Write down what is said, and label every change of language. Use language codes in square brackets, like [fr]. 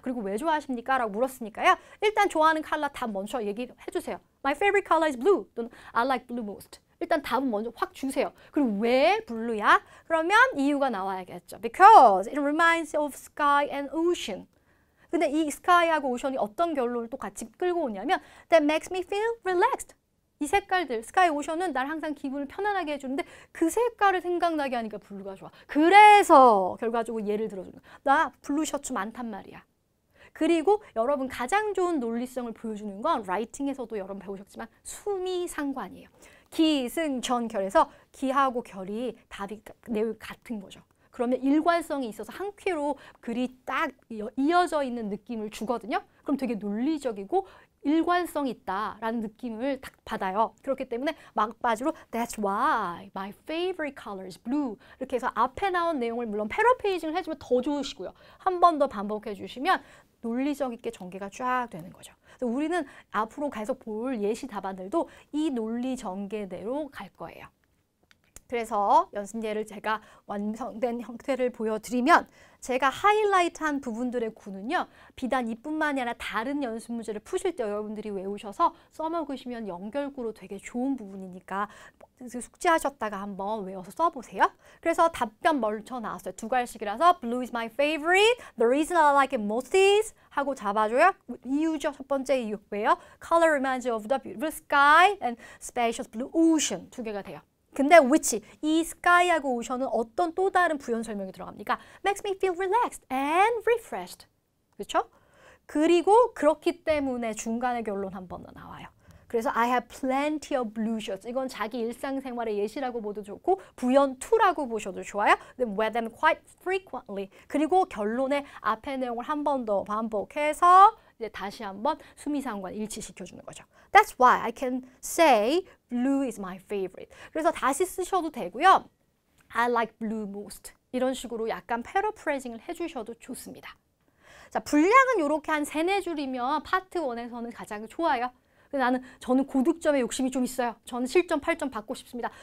[ko] 그리고 왜 좋아하십니까? 라고 물었으니까요. 일단 좋아하는 컬러 답 먼저 얘기해 주세요. [en] My favorite color is blue. [ko] 또는 [en] I like blue most. [ko] 일단 답은 먼저 확 주세요. 그리고 왜 블루야? 그러면 이유가 나와야겠죠. [en] Because it reminds of sky and ocean. [ko] 근데 이 sky하고 ocean이 어떤 결론을 또 같이 끌고 오냐면 [en] That makes me feel relaxed. [ko] 이 색깔들, 스카이 오션은 날 항상 기분을 편안하게 해주는데 그 색깔을 생각나게 하니까 블루가 좋아. 그래서 결과적으로 예를 들어주는 거야. 나 블루 셔츠 많단 말이야. 그리고 여러분 가장 좋은 논리성을 보여주는 건 라이팅에서도 여러분 배우셨지만 수미상관이에요. 기승전결에서 기하고 결이 답이 내용이 같은 거죠. 그러면 일관성이 있어서 한 큐로 글이 딱 이어져 있는 느낌을 주거든요. 그럼 되게 논리적이고 일관성 있다라는 느낌을 딱 받아요. 그렇기 때문에 막바지로 [en] That's why my favorite color is blue. [ko] 이렇게 해서 앞에 나온 내용을 물론 패러페이징을 해주면 더 좋으시고요. 한 번 더 반복해 주시면 논리적 있게 전개가 쫙 되는 거죠. 그래서 우리는 앞으로 계속 볼 예시 답안들도 이 논리 전개대로 갈 거예요. 그래서 연습예를 제가 완성된 형태를 보여드리면 제가 하이라이트한 부분들의 구는요. 비단 이뿐만이 아니라 다른 연습 문제를 푸실 때 여러분들이 외우셔서 써먹으시면 연결구로 되게 좋은 부분이니까 숙제하셨다가 한번 외워서 써보세요. 그래서 답변 멀쳐 나왔어요. 두 갈식이라서 [en] Blue is my favorite. The reason I like it most is [ko] 하고 잡아줘요. 이유죠. 첫 번째 이유. 왜요? [en] Color reminds you of the beautiful sky and spacious blue ocean. [ko] 두 개가 돼요. 근데 which, 이 sky하고 ocean은 어떤 또 다른 부연 설명이 들어갑니까? [en] Makes me feel relaxed and refreshed. [ko] 그렇죠? 그리고 그렇기 때문에 중간에 결론 한 번 더 나와요. 그래서 [en] I have plenty of blue shirts. [ko] 이건 자기 일상생활의 예시라고 보도 좋고 부연 2라고 보셔도 좋아요. [en] Wear them quite frequently. [ko] 그리고 결론에 앞의 내용을 한 번 더 반복해서 이제 다시 한번 수미상관 일치시켜주는 거죠. [en] That's why I can say blue is my favorite. [ko] 그래서 다시 쓰셔도 되고요. [en] I like blue most. [ko] 이런 식으로 약간 패러프레이징을 해주셔도 좋습니다. 자, 분량은 이렇게 한 3-4줄이면 파트 1에서는 가장 좋아요. 저는 고득점에 욕심이 좀 있어요. 저는 7점, 8점 받고 싶습니다.